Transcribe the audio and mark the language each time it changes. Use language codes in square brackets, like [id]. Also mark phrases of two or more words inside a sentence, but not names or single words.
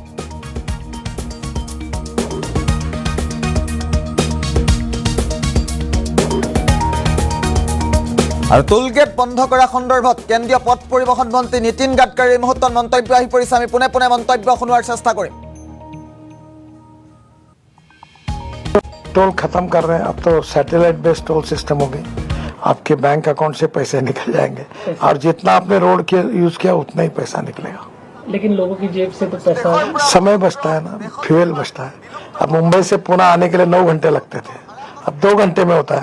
[as] আৰু টোলগেট বন্ধ কৰা সন্দৰ্ভত কেন্দ্ৰীয় পথ পৰিবহণ মন্ত্ৰী নীতিন গাডকাৰীৰ এই মুহূৰ্তত মন্তব্য আহি পৰিছে। আমি পোনে পোনে মন্তব্য শুনোৱাৰ চেষ্টা কৰিম। [hi] टोल खत्म कर रहे हैं, अब तो [en] satellite based toll system [hi] हो गई। आपके [en] bank account [hi] से पैसे निकल जाएंगे और जितना आपने रोड के यूज किया उतना ही पैसा निकलेगा। लेकिन लोगों की जेब से तो पैसा समय बचता है ना, फ्यूल बचता है। अब मुंबई से पुणे आने के लिए 9 घंटे लगते थे, अब 2 घंटे में होता है।